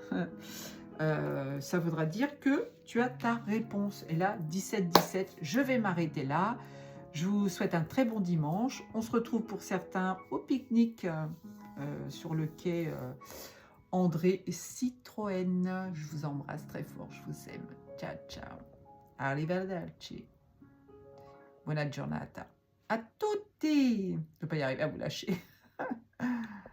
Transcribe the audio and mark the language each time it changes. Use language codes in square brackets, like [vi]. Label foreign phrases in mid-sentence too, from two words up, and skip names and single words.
[fr] Ça voudra dire que tu as ta réponse. Et là, 17-17, je vais m'arrêter là. Je vous souhaite un très bon dimanche. On se retrouve pour certains au pique-nique sur le quai André Citroën. Je vous embrasse très fort, je vous aime. [it] Ciao, ciao. Arrivederci. Buona giornata. A tutti. [fr] Je ne peux pas y arriver à vous lâcher.